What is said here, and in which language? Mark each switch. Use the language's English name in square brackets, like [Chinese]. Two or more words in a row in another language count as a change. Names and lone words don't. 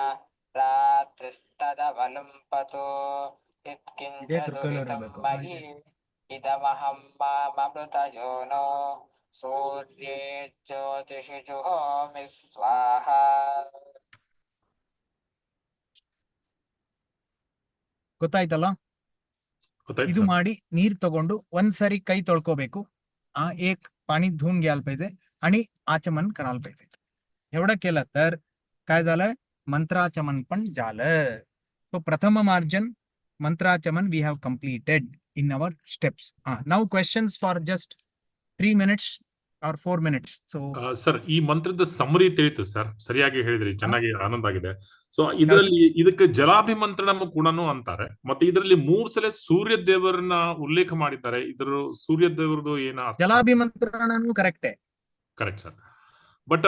[Sanskrit] रात्रिस्तदवलुम्पतो यत्किञ्च दुरितं मयि इदमहं माममृतयो नो सूर्ये ज्योतिषि जुहोमि स्वाहा [Kannada] ಗೊತ್ತಾಯ್ತಲ್ಲ? ಗೊತ್ತಾಯ್ತು ಇದು ಸರ್. ಮಾಡಿ ನೀರ್ ತಗೊಂಡು ಒಂದ್ಸರಿ ಕೈ ತೊಳ್ಕೋಬೇಕು. [Marathi] एक पाणी धुवून घ्यायला पाहिजे आणि आचमन करायला पाहिजे. एवढं केलं तर काय झालं? मंत्राचमन पण झालं. तो प्रथम मार्जन मंत्राचमन [English] we have completed in our steps. Now questions for just 3 minutes or 4 minutes. So [Kannada] ಸರ್, ಈ ಮಂತ್ರದ ಸಮರಿ ತಿಳಿತು ಸರ್, ಸರಿಯಾಗಿ ಹೇಳಿದ್ರಿ, ಚೆನ್ನಾಗಿ ಆನಂದ ಆಗಿದೆ. ಸೊ ಇದರಲ್ಲಿ ಇದಕ್ಕೆ ಜಲಾಭಿಮಂತ್ರಣము ಕೂಡ ಅಂತಾರೆ. ಮತ್ತೆ ಇದರಲ್ಲಿ 3 ಸಲ ಸೂರ್ಯ ದೇವರನ್ನ ಉಲ್ಲೇಖ ಮಾಡಿದ್ದಾರೆ. ಇದರ ಸೂರ್ಯ ದೇವರದು ಏನ ಅರ್ಥ? ಜಲಾಭಿಮಂತ್ರಣನೂ ಕರೆಕ್ಟೇ. [English] correct sir. but